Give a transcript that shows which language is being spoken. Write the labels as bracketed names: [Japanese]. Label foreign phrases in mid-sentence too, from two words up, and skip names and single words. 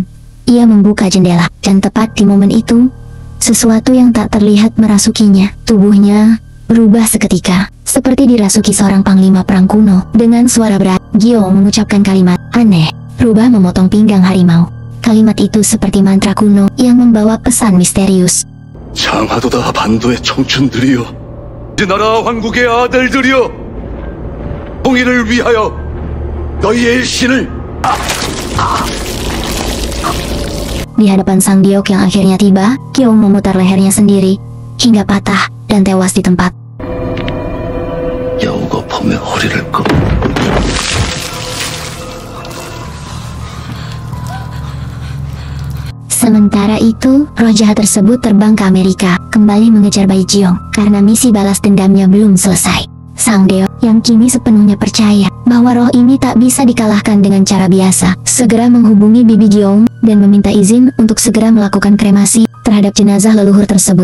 [Indonesian] Ia membuka jendela, dan tepat di momen itu, sesuatu yang tak terlihat merasukinya. Tubuhnya berubah seketika, seperti dirasuki seorang panglima perang kuno. Dengan suara berat, Geong mengucapkan kalimat aneh, rubah memotong pinggang harimau. Kalimat itu seperti mantra kuno yang membawa pesan misterius. [Korean] 장하도다 반도의 청춘들이여, 이 나라 왕국의 아들들이여, 통일을 위하여 너희의 일신을. [Indonesian] Di hadapan Sang Deok yang akhirnya tiba, Geong memutar lehernya sendiri hingga patah dan tewas di tempat. [Korean] 여우가 범의 허리를 꺾. [Indonesian] Sementara itu, roh jahat tersebut terbang ke Amerika, kembali mengejar Bai Jiong, karena misi balas dendamnya belum selesai. Sang Deok, yang kini sepenuhnya percaya bahwa roh ini tak bisa dikalahkan dengan cara biasa, segera menghubungi Bibi Geong dan meminta izin untuk segera melakukan kremasi terhadap jenazah leluhur tersebut.